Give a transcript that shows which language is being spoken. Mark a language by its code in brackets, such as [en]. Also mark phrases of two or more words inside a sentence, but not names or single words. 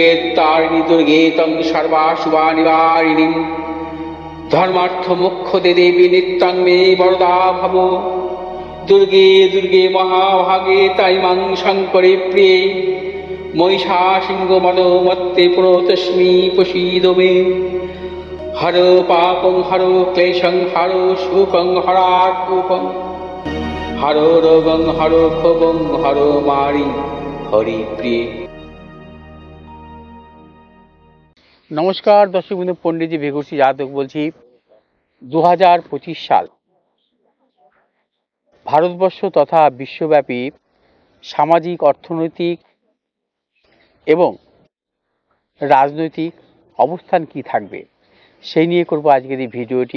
[sa] तारिणी दुर्गे तं सर्वाशुभानिवारिणीं धर्मार्थ मोक्षदे देवी नित्यं मे वरदा भव दुर्गे दुर्गे महाभागे ताइमां शङ्करे प्रिये महिषासिंहमदोमत्ते प्रणतोऽस्मि प्रसीद मे हर पापं हर क्लेशं हर शोकं हरात्मकं हरो रोगं हरो क्षोभं हरो मारि हरि प्रिय। [bn] নমস্কার দর্শক বন্ধু, পণ্ডিতজি ভেগুরসি যাদব বলছি। 2025 সাল ভারতবর্ষ তথা বিশ্বব্যাপী সামাজিক, অর্থনৈতিক এবং রাজনৈতিক অবস্থান কি থাকবে সেই নিয়ে করব আজকের এই ভিডিওটি।